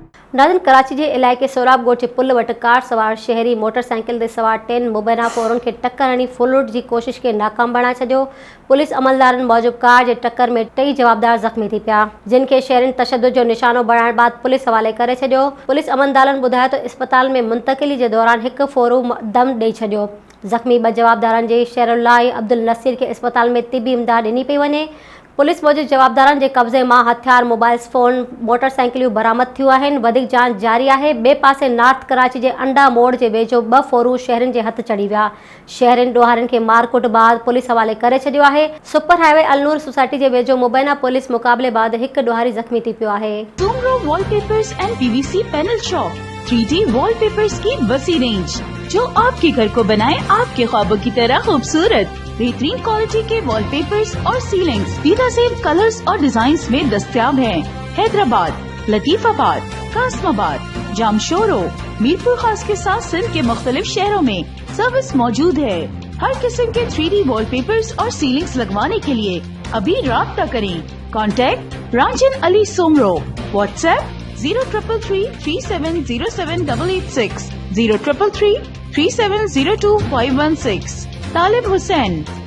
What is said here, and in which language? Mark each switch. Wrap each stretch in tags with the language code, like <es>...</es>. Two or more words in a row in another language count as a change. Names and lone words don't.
<sd>नाज़रीन, कराची के इलाइक़े सोराब ॻोठ पुल वटि कार सवार शहरी मोटरसाइकिल ते सवार 3 मुबैना पोरनि खे टक्कर हणी फुल लूट जी कोशिश के नाकाम बणाए छॾियो। पुलिस अमलदारनि मूजिब कार जे टक्कर में 3 जवाबदार ज़ख़्मी थी पिया, जिन खे शहरियुनि तशद्दुद जो निशानो बणाइण बाद पुलिस हवाले करे छॾियो। पुलिस अमलदारनि ॿुधायो त इस्पताल में मुंतक़िली जे दौरान हिकु फोरू दम ॾेई छॾियो। ज़ख़्मी 2 जवाबदारनि जे शहरुल्लाह अब्दुल नसीर खे इस्पताल में तिबी इमदाद ॾिनी पई वञे। पुलिस मूजिब जवाबदारनि जे कब्ज़े मां हथियार, मोबाइल फ़ोन, मोटरसाइकिलियूं बरामद थियूं आहिनि। वधीक जांच जारी आहे। ॿिए पासे नॉर्थ कराची जे अंडा मोड़ जे वेझो 2 फोरू शहरियुनि जे हथ चढ़ी विया। शहरियुनि ॾोहारियुनि खे मारकुट बाद पुलिस हवाले करे छॾियो आहे। सुपर हाईवे अलनूर सोसाइटी जे वेझो मुबैना पुलिस मुक़ाबले बाद हिकु ॾोहारी ज़ख़्मी थी पियो आहे।</sd> <ur>سومرو وال پیپرز اینڈ پی وی سی پینل شاپ 3D وال پیپرز کی وسیع رینج، جو آپ کے گھر کو بنائے آپ کے خوابوں کی طرح خوبصورت. بہترین کوالٹی کے وال پیپرز اور سیلنگز بہترین کلرز اور ڈیزائنز میں دستیاب ہیں. حیدرآباد، لطیف آباد، قاسم آباد، جامشورو، میرپور خاص کے ساتھ سندھ کے مختلف شہروں میں سروس موجود ہے. ہر قسم کے 3D وال پیپرز اور سیلنگز لگوانے کے لیے ابھی رابطہ کریں. کانٹیکٹ رانجن علی سومرو. واٹس ایپ 0333370786، 03333702 516.</ur>